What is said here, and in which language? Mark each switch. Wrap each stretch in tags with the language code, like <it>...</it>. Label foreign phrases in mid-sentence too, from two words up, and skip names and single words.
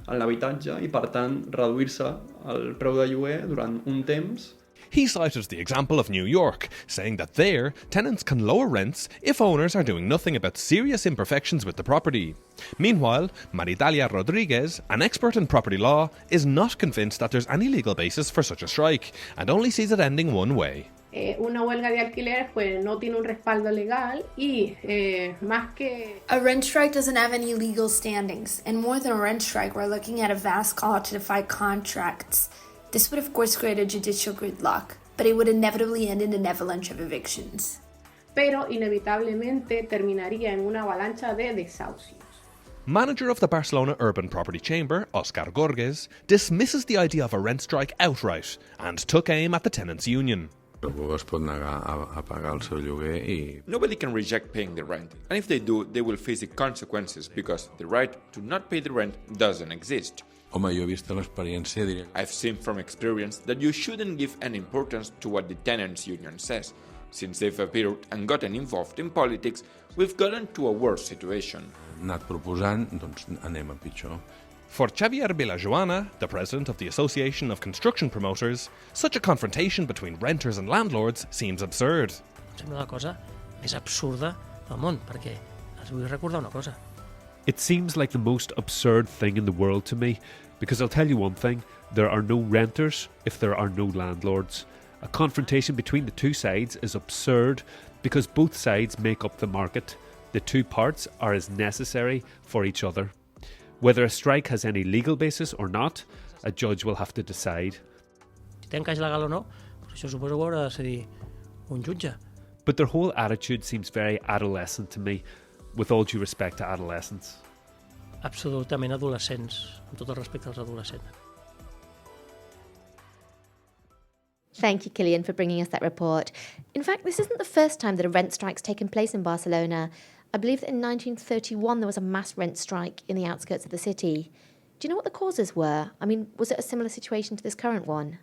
<ca>En l'habitatge i, per tant, reduir-se el preu de lloguer durant un temps.</ca> <en>He cited the example of New York, saying that there, tenants can lower rents if owners are doing nothing about serious imperfections with the property. Meanwhile, Maridalia Rodriguez, an expert in property law, is not convinced that there's any legal basis for such a strike, and only sees it ending one way.</en> <es>Una huelga de alquiler pues no tiene un respaldo legal y más que...</es> <en>A rent strike doesn't have any legal standings, and more than a rent strike, we're looking at a vast call to defy contracts. This would of course create a judicial gridlock, but it would inevitably end in an avalanche of evictions.</en> <es>Pero inevitablemente terminaría en una avalancha de desahucios.</es> <en>Manager of the Barcelona Urban Property Chamber, Òscar Gorges, dismisses the idea of a rent strike outright and took aim at the Tenants Union.</en> <ca>Es pot negar a pagar el seu lloguer i...</ca> <en>Nobody can reject paying the rent, and if they do, they will face the consequences because the right to not pay the rent doesn't exist.</en> <ca>Home, jo he vist l'experiència diré...</ca> <en>I've seen from experience that you shouldn't give any importance to what the Tenants Union says. Since they've appeared and gotten involved in politics, we've gotten to a worse situation.</en> <ca>Anat proposant, doncs anem a pitjor.</ca> <en>For Xavier Vilajoana, the president of the Association of Construction Promoters, such a confrontation between renters and landlords seems absurd.</en> <ca>Sembla la cosa més absurda del món, perquè els vull recordar una cosa.</ca> <en>It seems like the most absurd thing in the world to me, because I'll tell you one thing, there are no renters if there are no landlords. A confrontation between the two sides is absurd because both sides make up the market. The two parts are as necessary for each other. Whether a strike has any legal basis or not, a judge will have to decide.</en> <ca>Si té encaix legal o no, això suposo que haurà de ser un jutge.</ca> <en>But their whole attitude seems very adolescent to me, with all due respect to adolescents.</en> <ca>Absolutament adolescents, amb tot el respecte als adolescents.</ca> <en>Thank you, Cillian, for bringing us that report. In fact, this isn't the first time that a rent strike's taken place in Barcelona. I believe that in 1931 there was a mass rent strike in the outskirts of the city. Do you know what the causes were? I mean, was it a similar situation to this current one?</en>